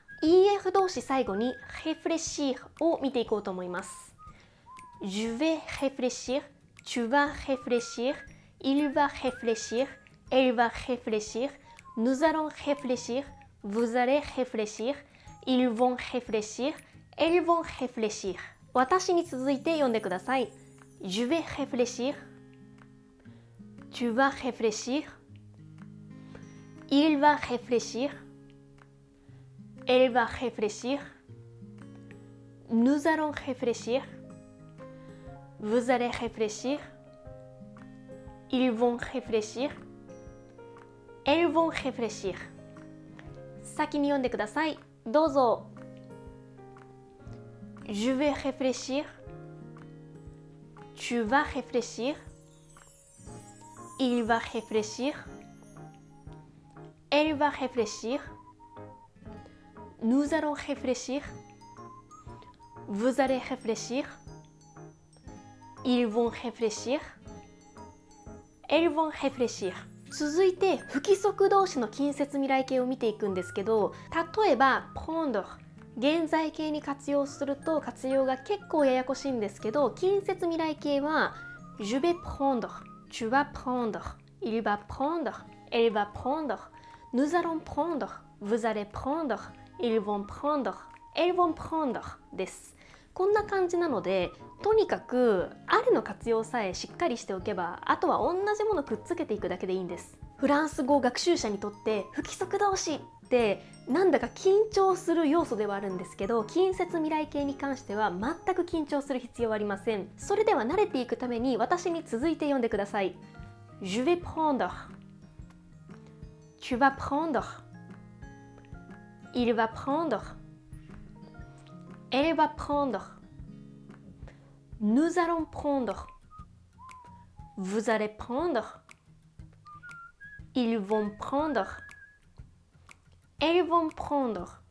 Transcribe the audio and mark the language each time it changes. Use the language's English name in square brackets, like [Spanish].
[Japanese] EF 動詞最後に réfléchir を見ていこうと思います。 [French] Je vais réfléchir, tu vas réfléchir, il va réfléchir, elle va réfléchir, nous allons réfléchir, vous allez réfléchir, ils vont réfléchir, elles vont réfléchir。 [Japanese] 私に続いて読んでください。 [French] Je vais réfléchir, tu vas réfléchir, il va réfléchir, elle va réfléchir, nous allons réfléchir, vous allez réfléchir, ils vont réfléchir, elles vont réfléchir。 [Japanese] 先に読んでください。どうぞ。 [French] Je vais réfléchir, tu vas réfléchir, il va réfléchir, elle va réfléchir, nous allons réfléchir, vous allez réfléchir, ils vont réfléchir, elles vont réfléchir。 [Japanese] 続いて不規則動詞の近接未来形を見ていくんですけど、例えば prendre 現在形に活用すると活用が結構ややこしいんですけど、近接未来形は [French] Je vais prendre, tu vas prendre, il va prendre, elle va prendre, nous allons prendre, vous allez prendre, ils vont prendre, [Japanese] elles vont prendre です。こんな感じなので、とにかくあるの活用さえしっかりしておけば、あとは同じものくっつけていくだけでいいんです。フランス語学習者にとって不規則動詞ってなんだか緊張する要素ではあるんですけど、近接未来形に関しては全く緊張する必要はありません。それでは慣れていくために私に続いて読んでください。 [French] Je vais prendre, tu vas prendre, il va prendre, elle va prendre, nous allons prendre, vous allez prendre, ils vont prendre, elles vont prendre。